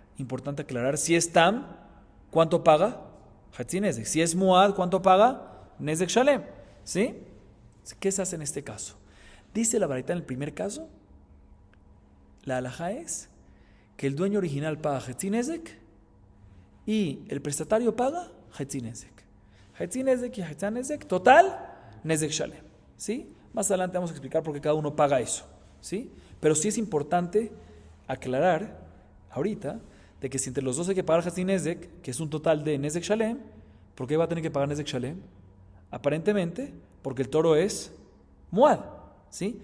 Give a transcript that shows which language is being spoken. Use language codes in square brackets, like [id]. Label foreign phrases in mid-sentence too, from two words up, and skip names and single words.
[es] Importante aclarar: si es Tam, ¿cuánto paga? [he] Hatzi Nezek. [es] Si es Muad, ¿cuánto paga? [he] Nezek Shalem. [es] ¿Sí? ¿Qué se hace en este caso? Dice la baraita en el primer caso, la halajá es que el dueño original paga [he] Hatzi Nezek [es] y el prestatario paga [he] Hatzi Nezek. Hatzi Nezek y Hatzi Nezek, total, Nezek Shalem. [es] ¿Sí? Más adelante vamos a explicar por qué cada uno paga eso. ¿Sí? Pero sí es importante aclarar ahorita de que si entre los dos hay que pagar [he] Hatzi Nezek, [es] que es un total de [he] Nezek Shalem, [es] ¿por qué va a tener que pagar [he] Nezek Shalem? [es] Aparentemente, porque el toro es Muad, ¿sí?